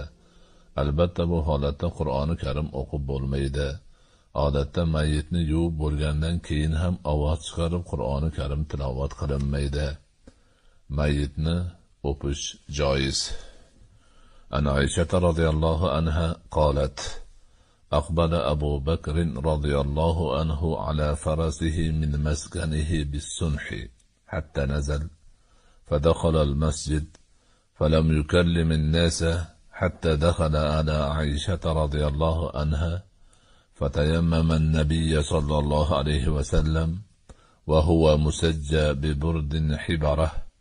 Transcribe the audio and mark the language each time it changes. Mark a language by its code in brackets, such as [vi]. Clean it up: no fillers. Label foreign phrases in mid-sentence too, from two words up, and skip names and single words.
[uz] Albatta bu holatda Qur'oni Karim o'qib bo'lmaydi. Odatda mayyitni yuvib bo'lgandan keyin ham ovoz chiqarib Qur'oni Karim tilovat qilinmaydi. Mayyitni o'pish joiz. [ar] عن عائشة رضي الله عنها قالت: أقبل أبو بكر رضي الله عنه على فرسه من مسكنه بالسنح حتى نزل فدخل المسجد فلم يكلم الناس حتى دخل على عائشة رضي الله عنها فتيمم النبي صلى الله عليه وسلم وهو مسجى ببرد حبره